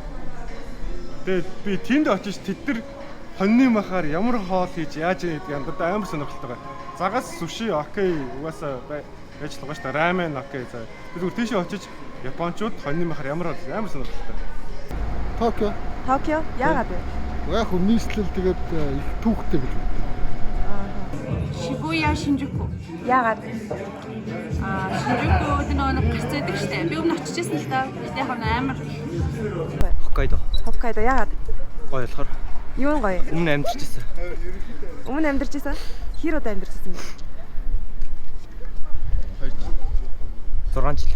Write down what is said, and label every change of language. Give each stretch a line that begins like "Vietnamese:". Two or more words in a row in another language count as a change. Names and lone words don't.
Mongolian: Тэгээд би тэнд очиж тэд нар хоньны махаар ямар хоол хийж яаж яадаг юм даа амар сонирхолтой байгаа. Загас суши окей угаасаа байж л байгаа шүү дээ. Рамен окей за. Тэгвэл тийшээ очиж японочууд хоньны махаар ямар хоол амар сонирхолтой. Токио. Токио яагаад вэ? Яг нийслэл тэгээд их түүхтэй гэж боддог. Shibuya, Shinjuku. Яагаад? Shinjuku нөгөө гацдаг штэ. Би өмнө очижсэн л та. Бид яг амар Хоккайдо. Хоккайдо яагаад? Гоё болохоор. Юу нь гоё? Өмнө амьдарчсэн. Өмнө амьдарч байсан? Хэр удаа амьдарч байсан бэ? 6 жил.